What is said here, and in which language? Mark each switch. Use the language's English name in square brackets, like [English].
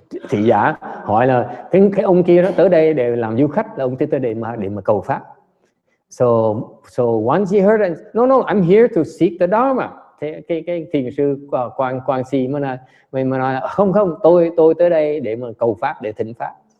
[Vietnamese] Thị giả hỏi là cái ông kia đó tới đây để làm du khách, là ông tới đây để mà cầu pháp. [English] So once he heard it, no, I'm here to seek the Dharma. [Vietnamese] Thế cái thiền sư Quang Si mới nói là không, tôi tới đây để mà cầu pháp, để thỉnh pháp.